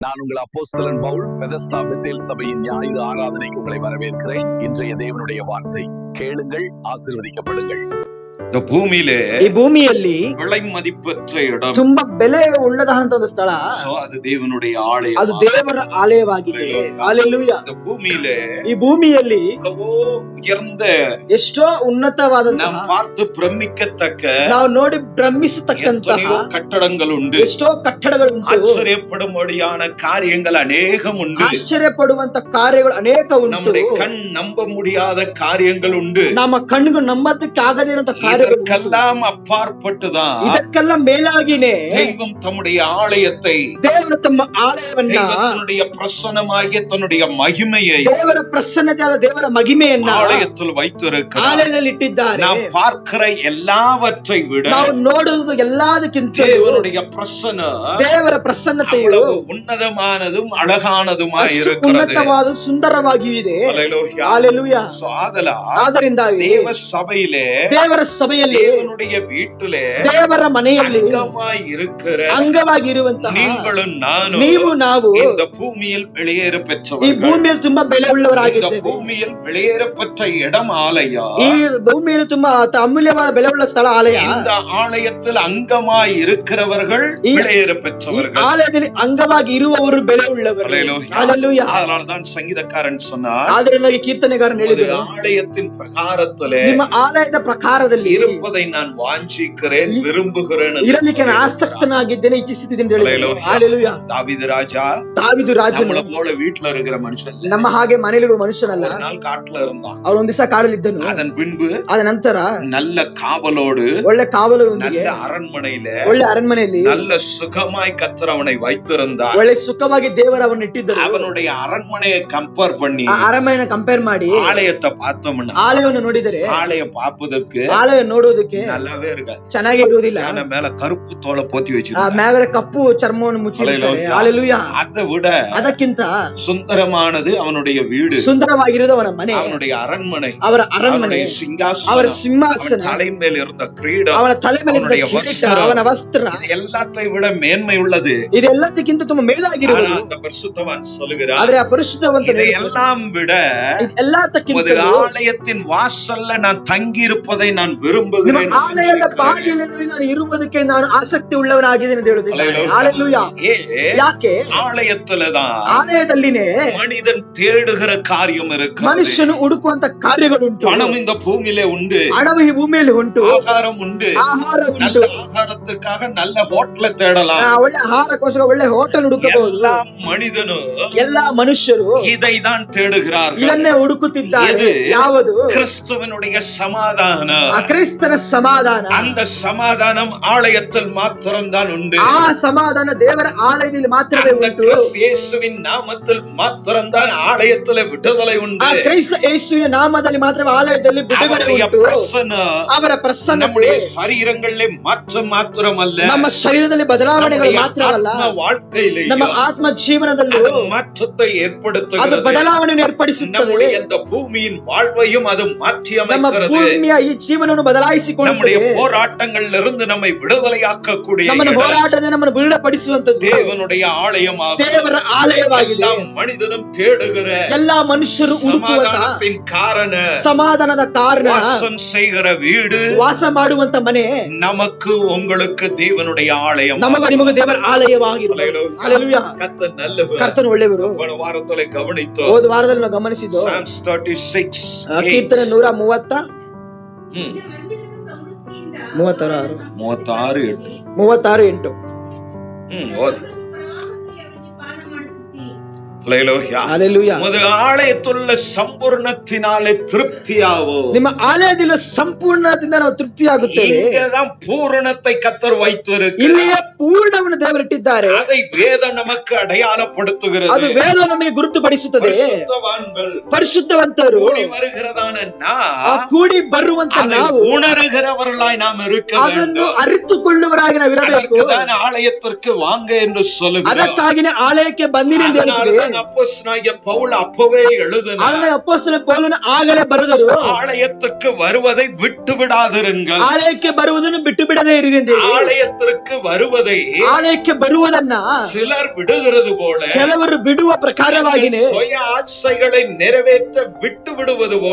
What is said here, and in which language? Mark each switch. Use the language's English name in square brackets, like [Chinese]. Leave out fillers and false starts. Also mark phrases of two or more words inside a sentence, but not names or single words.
[Tamil] நான் உங்கள் அப்போஸ்தலன் பவுல் பெதஸ்தா பெத்தேல் சபையின் ஞாயிறு ஆராதனைக்கு உங்களை வரவேற்கிறேன். இன்றைய தேவனுடைய வார்த்தை கேளுங்கள், ஆசீர்வதிக்கப்படுங்கள். [Kannada] ಈ ಭೂಮಿಯಲ್ಲಿ [Tamil] விலை மதிப்பெற்ற இடம் [Kannada] ತುಂಬಾ ಬೆಲೆ ಉಳ್ಳದಂತ ಒಂದು ಸ್ಥಳ. ಅದು ದೇವನುடைய ಆಲಯ, ಅದು ದೇವರ ಆಲಯವಾಗಿದೆ. ಹಲ್ಲೆಲೂಯಾ. ಈ ಭೂಮಿಯಲ್ಲಿ [Tamil] ಉಯರ್ந்த [Kannada] ಎಷ್ಟೋ ಉನ್ನತವಾದಂತಹ [Tamil] நாம் பார்த்து பிரமிக்கத்தக்க [Kannada] ನಾವು ನೋಡಿ ಭ್ರಮಿಸತಕ್ಕಂತಹ ಕಟ್ಟಡಗಳುಂಟು. ಎಷ್ಟೋ ಕಟ್ಟಡಗಳುಂಟು. [Tamil] ಆಶ್ಚರ್ಯಪಡುம்படியான காரியங்கள் அநேகம் உண்டு. [Kannada] ಆಶ್ಚರ್ಯಪಡುವಂತ ಕಾರ್ಯಗಳು ಅನೇಕ ಉಂಟು. [Tamil] நம்முடைய கண் நம்ப முடியாத காரியங்கள் உண்டு. [Kannada] ನಮ್ಮ ಕಣ್ಣಿಗೆ ನಂಬದಕ್ಕೆ ಆಗದಿರುವಂತ [Tamil] இதற்கெல்லாம் அப்பாற்பட்டுதான் [Kannada] ಇದಕ್ಕೆಲ್ಲ ಮೇಲಾಗಿನೇ [Tamil] தெய்வம் தம்முடைய ஆலயத்தை, [Kannada] ದೇವರು ತಮ್ಮ ಆಲಯವನ್ನ, [Tamil] தன்னுடைய பிரசன்னமாகிய தன்னுடைய மகிமையை, [Kannada] ದೇವರ ಪ್ರಸನ್ನತೆಯಾದ ದೇವರ ಮಹಿಮೆಯನ್ನ [Tamil] ஆலயத்தில் வைத்திருக்கிறார். [Kannada] ಆಲಯದಲ್ಲಿ ಇಟ್ಟಿದ್ದಾರೆ. [Tamil] நாம் பார்க்கிற எல்லாவற்றை விட [Kannada] ನಾವು ನೋಡುವುದು ಎಲ್ಲದಕ್ಕಿಂತ [Tamil] தேவனுடைய பிரசன்ன, [Kannada] ದೇವರ ಪ್ರಸನ್ನತೆಯು [Tamil] உன்னதமானதும் அழகானதுமாய் இருக்கிறது. [Kannada] ಉನ್ನತವಾದ ಸುಂದರವಾಗಿವೆ. [Tamil] ஹல்லேலூயா. ಆದ್ದರಿಂದ தேவ சபையிலே, [Kannada] ದೇವರ ಸಭೆಯಲ್ಲಿ, [Tamil] தேவனுடைய வீட்டிலே, [Kannada] ದೇವರ ಮನೆಯಲ್ಲಿ [Tamil] அங்கமாய் இருக்கிற [Kannada] ಅಂಗವಾಗಿರುವಂತಹ [Tamil] நீங்களும் நானும் [Kannada] ನೀವು ನಾವು [Tamil] இந்த பூமியில் வெளியேற [Kannada] ಈ [Tamil] பெற்றவர்கள். [Kannada] ಭೂಮಿಯಲ್ಲಿ ತುಂಬಾ ಬೆಲೆ [Tamil] இந்த [Kannada] ಉಳ್ಳವರಾಗಿದ್ದೇವೆ. [Tamil] பூமியில் வெளியேற பெற்ற இடம் ஆலயம். [Kannada] ಈ ಭೂಮಿಯಲ್ಲಿ ತುಂಬಾ ಅಮೂಲ್ಯವಾದ ಬೆಲೆ ಉಳ್ಳ ಸ್ಥಳ ಆಲಯ. [Tamil] இந்த ஆலயத்தில் அங்கமாய் இருக்கிறவர்கள் வெளியேற [Kannada] ಈ [Tamil] பெற்றவர்கள். [Kannada] ಆಲಯದಲ್ಲಿ ಅಂಗವಾಗಿ ಇರುವವರು ಬೆಲೆ ಉಳ್ಳವರು. ಹಲ್ಲೆಲೂಯಾ. [Tamil] அதனால்தான் சங்கீதக்காரன் சொன்னார், [Kannada] ಆದ್ರೆ ಕೀರ್ತನೆಗಾರನ್ ಹೇಳಿದರು, [Tamil] ஆலயத்தின் பிரகாரத்திலே [Kannada] ನಿಮ್ಮ ಆಲಯದ ಪ್ರಕಾರದಲ್ಲಿ [Tamil] இருப்பதை நான் வாஞ்சிக்கிறேன், விரும்புகிறேன். [Kannada] ಇರಲಿಕ್ಕೆ ನಾನು ಆಸಕ್ತನಾಗಿದ್ದೇನೆ, ಇಚ್ಛಿಸುತ್ತಿದ್ದೇನೆ ಅಂತ ಹೇಳಿದರು. ಹಲ್ಲೆಲೂಯಾ. [Tamil] தாவீது ராஜா [Kannada] ದಾವೀದು ರಾಜನು [Tamil] நம்மள போல வீட்டுல இருக்கிற மனுஷன் இல்ல. [Kannada] ನಮ್ಮ ಹಾಗೆ ಮನೆಯಲ್ಲಿರುವ ಮನುಷ್ಯನಲ್ಲ. [Tamil] ஒரு நாள் காட்டுல இருந்தான். [Kannada] ಅವನು ಒಂದ್ ದಿವಸ ಕಾಡಲಿದ್ದನು. [Tamil] அதன் பின்பு [Kannada] ಅದ ನಂತರ [Tamil] நல்ல காவலோடு, [Kannada] ಒಳ್ಳೆ ಕಾವಲೊಂದಿಗೆ, [Tamil] நல்ல அரண்மனையில, [Kannada] ಒಳ್ಳೆ ಅರಣ್ಮನೆಯಲ್ಲಿ [Tamil] நல்ல சுகமாய் கர்த்தர் அவனை வைத்திருந்தார். [Kannada] ಒಳ್ಳೆ ಸುಖವಾಗಿ ದೇವರು ಅವನ್ನ ಇಟ್ಟಿದ್ದರು. [Tamil] அவனுடைய அரண்மனையை கம்பேர் பண்ணி [Kannada] ಆ ಅರಮನೆಯನ್ನು ಕಂಪೇರ್ ಮಾಡಿ [Tamil] ஆலயத்தை பார்த்தோம்னா, [Kannada] ಆಲಯವನ್ನು ನೋಡಿದರೆ [Tamil] ஆலயம் பார்ப்பதற்கு [Kannada] ಆಲಯ ನೋಡುವುದಕ್ಕೆ [Tamil] நல்லாவே இருக்கு. [Kannada] ಚೆನ್ನಾಗಿ ಇರುವುದಿಲ್ಲ. [Tamil] மேல கருப்பு தோலை போத்தி [Kannada] ಆ [Tamil] வச்சிருக்காங்க. [Kannada] ಮ್ಯಾಗಡೆ ಕಪ್ಪು ಚರ್ಮವನ್ನು ಮುಚ್ಚಿರುತ್ತಾರೆ. ಹಲ್ಲೆಲೂಯಾ. [Tamil] அதை விட [Kannada] ಅದಕ್ಕಿಂತ [Tamil] சுந்தரமானது அவனுடைய வீடு, [Kannada] ಸುಂದರವಾಗಿರುವುದು ಅವನ ಮನೆ, [Tamil] அவனுடைய அரண்மனை, [Kannada] ಅವರ ಅರಣ್ಮನೆ, [Tamil] அவனுடைய சிங்காசனம், [Kannada] ಅವರ ಸಿಂಹಾಸನ, [Tamil] அவன் தலை மேல் இருந்த கிரீடம், [Kannada] ಅವನ ತಲೆ ಮೇಲೆ ಇದ್ದ [Tamil] அவனுடைய [Kannada] ಕಿರೀಟ, ವಸ್ತ್ರ, ಅವನ ವಸ್ತ್ರ, [Tamil] எல்லாத்தை விட மேன்மை உள்ளது. [Kannada] ಇದೆಲ್ಲದಕ್ಕಿಂತ ತುಂಬಾ ಮೇಲಾಗಿರುವುದು. [Tamil] அந்த பரிசுத்தவான் சொல்லுகிறார், [Kannada] ಆದ್ರೆ ಆ ಪರಿಶುದ್ಧವಂತ [Tamil] இதையெல்லாம் விட [Kannada] ಎಲ್ಲದಕ್ಕಿಂತ [Tamil] ஆலயத்தின் வாசல்ல நான் தங்கி இருப்பதை நான் விரும்புகிறேன். [Kannada] ಆಲಯದ ಬಾಗಿಲಿನಲ್ಲಿ ನಾನು ಇರುವುದಕ್ಕೆ ನಾನು ಆಸಕ್ತಿ ಉಳ್ಳವನಾಗಿದ್ದೇನೆ ಅಂತ ಹೇಳುತ್ತಿದ್ದಾರೆ. ಹಲ್ಲೆಲೂಯಾ. ಯಾಕೆ? [Tamil] ஆலயத்துலதான் [Kannada] ಆಲಯದಲ್ಲಿನೇ [Tamil] மனிதன் தேடுகிற காரியம் இருக்கு. [Kannada] ಮನುಷ್ಯನು ಹುಡುಕುವಂತ ಕಾರ್ಯಗಳುಂಟು. [Tamil] பணம் இந்த பூமியிலே உண்டு, [Kannada] ಹಣವು ಈ ಭೂಮಿಯಲ್ಲಿ ಉಂಟು, [Tamil] ஆகாரம் உண்டு. [Kannada] ಆಹಾರ [Tamil] நல்ல [Kannada] ಉಂಟು, [Tamil] ஆகாரத்துக்காக நல்ல ஹோட்டல தேடலாம். [Kannada] ಒಳ್ಳೆ ಆಹಾರಕ್ಕೋಸ್ಕರ ಒಳ್ಳೆ ಹೋಟೆಲ್ ಹುಡುಕಬಹುದು. [Tamil] எல்லா மனிதனும், [Kannada] ಎಲ್ಲಾ ಮನುಷ್ಯರು [Tamil] இதை தான் தேடுகிறார்கள். [Kannada] ಇದನ್ನೇ ಹುಡುಕುತ್ತಿದ್ದಾರೆ. [Tamil] எது? [Kannada] ಯಾವುದು? [Tamil] கிறிஸ்துவனுடைய சமாதானம். [Kannada] ಆ ಕ್ರಿಸ್ತನ ಸಮಾಧಾನ. [Tamil] அந்த சமாதானம் ஆலயத்தில் மாத்திரம்தான் உண்டு. [Kannada] ಆ ಸಮಾಧಾನ ದೇವರ ಆಲಯದಲ್ಲಿ ಮಾತ್ರವೇ [Tamil] அந்த [Kannada] ಉಂಟು. [Tamil] கிறிஸ்து இயேசுவின் நாமத்தில் மாத்திரம்தான் ஆலயத்தில் விடுதலை உண்டு. [Kannada] ಆ ಕ್ರೈಸ್ತ ಯೇಸುವಿನ ನಾಮದಲ್ಲಿ ಮಾತ್ರವೇ ಆಲಯದಲ್ಲಿ ಬಿಡುಗಡೆ [Tamil] அவருடைய [Kannada] ಉಂಟು. [Tamil] பிரசன்னம் [Kannada] ಅವರ ಪ್ರಸನ್ನತೆ [Tamil] நம்முடைய சரீரங்களிலே மாத்திரமல்ல, [Kannada] ನಮ್ಮ ಶರೀರದಲ್ಲಿ ಬದಲಾವಣೆಗಳು ಮಾತ್ರವಲ್ಲ, [Tamil] வாழ்க்கையிலே [Kannada] ನಮ್ಮ ಆತ್ಮ ಜೀವನದಲ್ಲೂ [Tamil] மாற்றத்தை [Kannada] ಅದು [Tamil] ஏற்படுத்துகிறது. [Kannada] ಬದಲಾವಣೆಯನ್ನು ಏರ್ಪಡಿಸುತ್ತದೆ. [Tamil] நம்முடைய இந்த பூமியின் வாழ்வையும் அது மாற்றி [Kannada] ನಮ್ಮ [Tamil] அமைக்கிறது. [Kannada] ಭೂಮಿಯ ಈ ಜೀವನವನ್ನು ಬದಲಾಯಿಸಿಕೊಳ್ಳುತ್ತದೆ. [Tamil] நம்முடைய போராட்டங்களில் இருந்து நம்மை விடுதலையாக்கக்கூடிய [Kannada] ನಮ್ಮನ್ನು ಹೋರಾಟದಿಂದ ನಮ್ಮನ್ನು ಬಿಡುಗಡೆಪಡಿಸುವಂತದ್ದು [Tamil] தேவனுடைய ஆலயமாகும். [Kannada] ದೇವರ ಆಲಯವಾಗಿದೆ. [Tamil] எல்லா மனிதனும் தேடுகிற [Kannada] ಎಲ್ಲಾ ಮನುಷ್ಯರು ಹುಡುಕುವಂತ [Tamil] சமாதானத்தின் காரண, [Kannada] ಸಮಾಧಾನದ ಕಾರಣ, [Tamil] வாசம் செய்கிற வீடு, [Kannada] ವಾಸ ಮಾಡುವಂತ ಮನೆ [Tamil] நமக்கு உங்களுக்கு தேவனுடைய ஆலயம். [Kannada] ನಮಗ ನಿಮಗ ದೇವರ ಆಲಯವಾಗಿರುತ್ತದೆ. ಹಲ್ಲೆಲೂಯಾ. [Tamil] கர்த்தர் நல்லவர். [Kannada] ಕರ್ತನು ಒಳ್ಳೆಯವರು. [Tamil] போன வாரத்துல கவனித்தோம். [Kannada] ಹೋದ ವಾರದಲ್ಲಿ ನಾವು ಗಮನಿಸಿದ್ದು [English] Psalms 36 [Kannada] ಕೀರ್ತನೆ 130 36:8. ಹಲ್ಲೆಲೂಯಾ. [Tamil] உமது ஆலயத்துள்ள சம்பூர்ணத்தினாலே திருப்தியாவோம். [Kannada] ನಿಮ್ಮ ಆಲಯದಲ್ಲಿ ಸಂಪೂರ್ಣದಿಂದ ನಾವು ತೃಪ್ತಿಯಾಗುತ್ತೇವೆ. [Tamil] இங்கதான் பூரணத்தை கர்த்தர் வைத்திருக்கிறார். [Kannada] ಇಲ್ಲಿಯೇ ಪೂರ್ಣವನ್ನು ದೇವರಿಟ್ಟಿದ್ದಾರೆ. [Tamil] அதை வேதம் நமக்கு அடையாளப்படுத்துகிறது. [Kannada] ಅದು ವೇದ ನಮಗೆ ಗುರುತುಪಡಿಸುತ್ತದೆ. [Tamil] பரிசுத்தவான்கள், [Kannada] ಪರಿಶುದ್ಧವಂತರು, [Tamil] கூடி வருகிறதான நாம், [Kannada] ಕೂಡಿ ಬರುವಂತ [Tamil] அதை [Kannada] ನಾವು [Tamil] உணர்கிறவர்களாய் நாம் இருக்க [Kannada] ಅದನ್ನು [Tamil] வேண்டும். [Kannada] ಅರಿತುಕೊಳ್ಳುವರಾಗಿ ನಾವು ಇರಬೇಕು. [Tamil] அதற்குதான் ஆலயத்திற்கு வாங்க என்று சொல்லுகிறோம். [Kannada] ಅದಕ್ಕಾಗಿನೇ ಆಲಯಕ್ಕೆ ಬಂದಿರಿ ಎಂದು ಹೇಳುತ್ತೇವೆ. [Tamil] அப்போஸ்தலனாகிய பவுல் அப்பவே எழுதினார். [Kannada] ಅದನ್ನ ಅಪೊಸ್ತಲ ಪೌಲನು ಆಗಲೇ ಬರೆದರು, [Tamil] ஆலயத்துக்கு வருவதை விட்டு விடாதிருங்கள். [Kannada] ಆಲಯಕ್ಕೆ ಬರುವುದನ್ನು ಬಿಟ್ಟು ಬಿಡದೇ ಇರಿ ಅಂತ ಹೇಳಿ. [Tamil] ஆலயத்திற்கு வருவதை [Kannada] ಆಲಯಕ್ಕೆ ಬರುವುದನ್ನ [Tamil] சிலர் விடுகிறது போல, [Kannada] ಕೆಲವರು ಬಿಡುವ ಪ್ರಕಾರವಾಗಿನೇ [Tamil] சுய ஆசைகளை நிறைவேற்ற விட்டு விடுவது போல